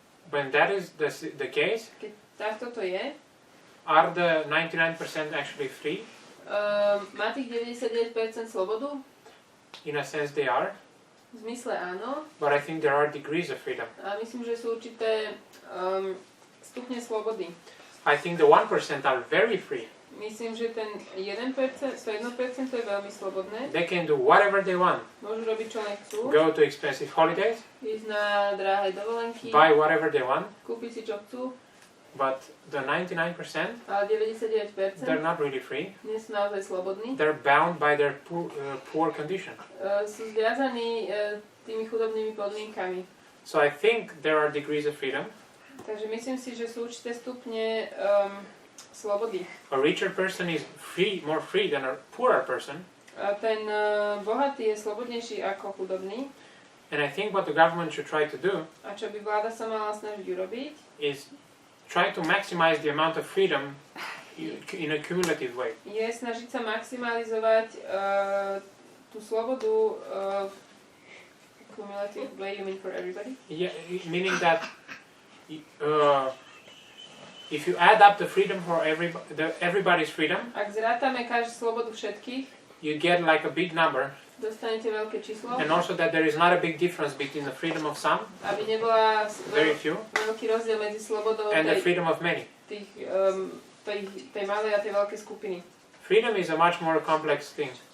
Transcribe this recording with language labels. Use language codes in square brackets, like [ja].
[en] When that is the case, [sk] Keď takto to je, [en] are the 99% actually free? [sk] má tých 99% slobodu? [en] In a sense they are, [sk] V zmysle áno. [en] but I think there are degrees of freedom. [sk] A myslím, že sú určité stupne slobody. [en] I think the 1% are very free. [sk] Myslím, že ten 1%, to 1% je veľmi slobodné. [en] They can do whatever they want. [sk] Môžu robiť, čo len chcú. [en] Go to expensive holidays. [sk] Ísť na drahé dovolenky. [en] Buy whatever they want. [sk] Kúpiť si, čo chcú. [en] But the 99%, [sk] Ale 99% [en] they're not really free. [sk] nie sú naozaj slobodní. [en] They're bound by their poor condition. [sk] Sú zviazaní tými chudobnými podmienkami. [en] So I think there are degrees of freedom. [sk] Takže myslím si, že sú určité stupne slobody. [en] A richer person is more free than a poorer person. [sk] A ten bohatý je slobodnejší ako chudobný. [en] And I think what the government should try to do [sk] A čo by vláda sa mala snažiť urobiť, [en] is try to maximize the amount of freedom in a cumulative way. [sk] je snažiť sa maximalizovať tú slobodu [en] cumulative way, you mean for everybody? Yeah, meaning that if you add up the freedom for everybody's freedom, [sk] Ak zrátame každú slobodu všetkých, [en] you get like a big number. [sk] dostanete veľké číslo, [en] And also that there is not a big difference between the freedom of some, [sk] aby nebola [en] very few, [sk] veľký rozdiel medzi slobodou [en] and the freedom of many. [sk] tej malej a tej veľkej skupiny. [en] Freedom is a much more complex thing.